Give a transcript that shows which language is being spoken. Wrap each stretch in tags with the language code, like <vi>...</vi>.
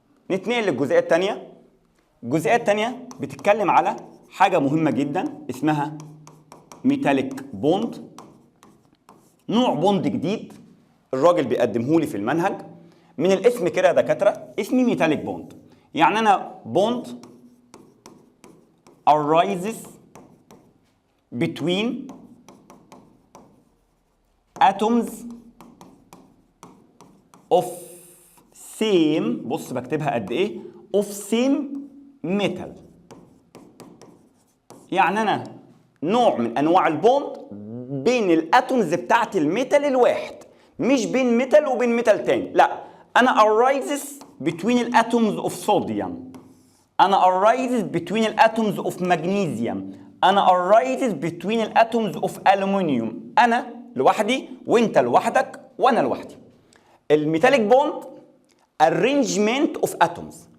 <ar>نتنقل للجزئيه الثانيه. الجزئيه الثانيه بتتكلم على حاجه مهمه جدا اسمها ميتاليك بوند، نوع بوند جديد الراجل بيقدمه لي في المنهج. من الاسم كده يا دكاتره اسمي ميتاليك بوند، يعني انا بوند</ar> <en>arises between atoms of same،</en> <ar>بص بكتبها قد ايه،</ar> <en>of same metal.</en> <ar>يعني انا نوع من انواع البوند بين الاتومز بتاعت الميتال الواحد، مش بين ميتال وبين ميتال تاني، لا انا</ar> <en>arises between</en> <ar>الاتومز</ar> <en>of sodium،</en> <ar>انا arises between الاتومز</ar> <en>of magnesium،</en> <ar>انا arises between الاتومز</ar> <en>of aluminium.</en> <ar>انا لوحدي وانت لوحدك وانا لوحدي. الميتاليك بوند</ar> <en>arrangement of atoms.</en>